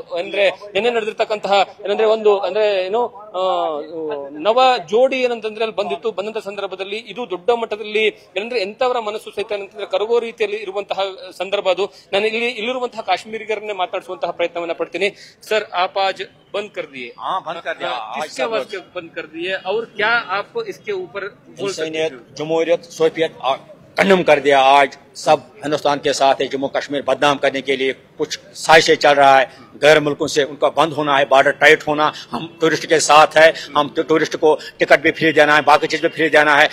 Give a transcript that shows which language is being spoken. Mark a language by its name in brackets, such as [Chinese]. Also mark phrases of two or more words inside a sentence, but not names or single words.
[Kannada] ಅಂದ್ರೆ ನಿನ್ನೆ ನಡೆದಿರ್ತಕ್ಕಂತಹ ಏನಂದ್ರೆ ಒಂದು ಅಂದ್ರೆ ಏನು ನವ ಜೋಡಿ ಏನಂತಂದ್ರೆ ಅಲ್ಲಿ ಬಂದಂತ ಸಂದರ್ಭದಲ್ಲಿ ಇದು ದೊಡ್ಡ ಮಟ್ಟದಲ್ಲಿ ಏನಂದ್ರೆ ಎಂತವರ ಮನಸ್ಸು ಸಹಿತ ಏನಂತಂದ್ರೆ ಕರಗೋ ರೀತಿಯಲ್ಲಿ ಇರುವಂತಹ ಸಂದರ್ಭ ಅದು. ನಾನು ಇಲ್ಲಿರುವಂತಹ ಕಾಶ್ಮೀರಿಗರನ್ನೇ ಮಾತಾಡಿಸುವಂತಹ ಪ್ರಯತ್ನವನ್ನ ಪಡ್ತೀನಿ. ಸರ್, [Hindi] आप आज बंद कर दिए? हाँ, बंद कर दिया। किसके वास्ते बंद कर दिए और क्या आप इसके ऊपर बोल सकते हैं? जमहूरियत सोफियत खत्म कर दिया। आज सब हिंदुस्तान के साथ है। जम्मू कश्मीर बदनाम करने के लिए कुछ साजिशें चल रहा है। गैर मुल्कों से उनका बंद होना है, बॉर्डर टाइट होना। हम टूरिस्ट के साथ है, हम टूरिस्ट को टिकट भी फ्री देना है, बाकी चीज भी फ्री देना है।